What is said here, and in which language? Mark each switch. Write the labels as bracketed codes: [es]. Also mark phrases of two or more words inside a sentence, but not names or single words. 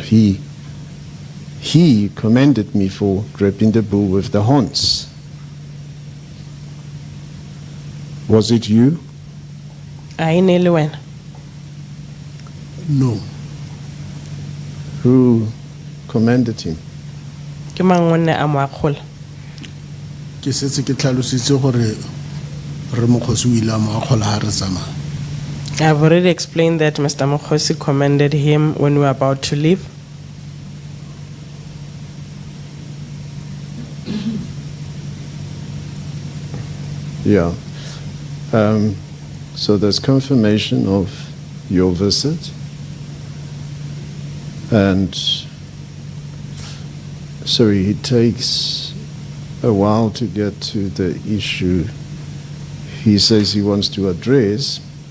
[en] He commended me for draping the bull with the horns. Was it you? No. Who commended him? [tn] Ke mangone a mo akgola. Ke setse ke tlhalositse gore re Mokgosi o ile a mo akgola ha re tsamaya. [en] I've already explained that Mr. Mokgosi commended him when we were about to leave. Yeah. So there's confirmation of your visit, and sorry, it takes a while to get to the issue he says he wants to address.